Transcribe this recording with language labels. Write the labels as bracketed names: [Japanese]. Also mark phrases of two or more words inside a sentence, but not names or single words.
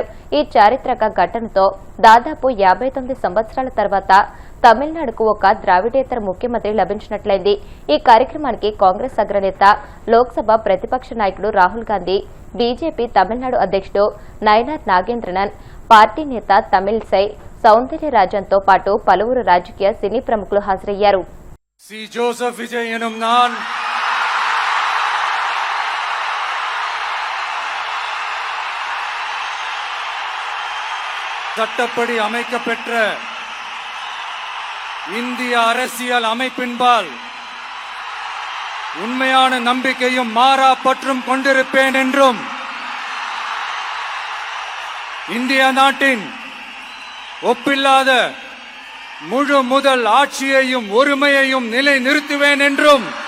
[Telugu] ఈ చారిత్రక ఘటనతో దాదాపు 59 సంవత్సరాల తర్వాత తమిళనాడుకు ఒక ద్రావిడేతర ముఖ్యమంత్రి లభించినట్లయింది. ఈ కార్యక్రమానికి కాంగ్రెస్ అగ్రనేత, లోక్సభ ప్రతిపక్ష నాయకుడు రాహుల్ గాంధీ, బీజేపీ తమిళనాడు అధ్యక్షుడు నయనార్ నాగేంద్రనన్, పార్టీ నేత తమిళిసై సౌందర్యరాజన్తో పాటు పలువురు రాజకీయ, సినీ ప్రముఖులు హాజరయ్యారు. [Tamil] சி ஜோசப் விஜய் எனும் நான் சட்டப்படி அமைக்கப்பெற்ற இந்திய அரசியல் அமைப்பின்பால் உண்மையான நம்பிக்கையும் மாறா பற்றும் கொண்டிருப்பேன் என்றும் இந்திய நாட்டின் ஒப்பில்லாத முழு முதல் ஆட்சியையும் ஒருமையையும் நிலைநிறுத்துவேன் என்றும்